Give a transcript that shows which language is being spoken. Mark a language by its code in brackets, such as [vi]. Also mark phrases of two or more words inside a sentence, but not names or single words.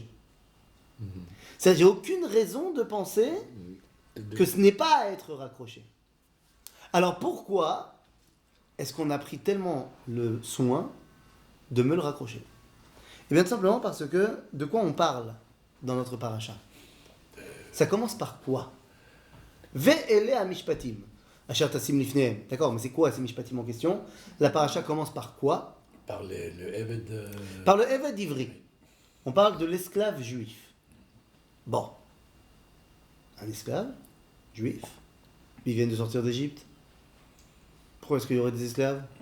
[fr] C'est-à-dire, j'ai aucune raison de penser que ce n'est pas à être raccroché. Alors pourquoi est-ce qu'on a pris tellement le soin de me le raccrocher? Eh bien tout simplement parce que de quoi on parle dans notre paracha? Ça commence par quoi? [he] ואלה המשפטים. אשר תשים לפניהם. [fr] D'accord, mais c'est quoi ces mishpatim en question? La paracha commence par quoi? Par le Eved. Par le Eved d'Ivri. On parle de l'esclave juif. Bon. Un esclave juif. Ils viennent de sortir d'Égypte. Pourquoi est-ce qu'il y aurait des esclaves?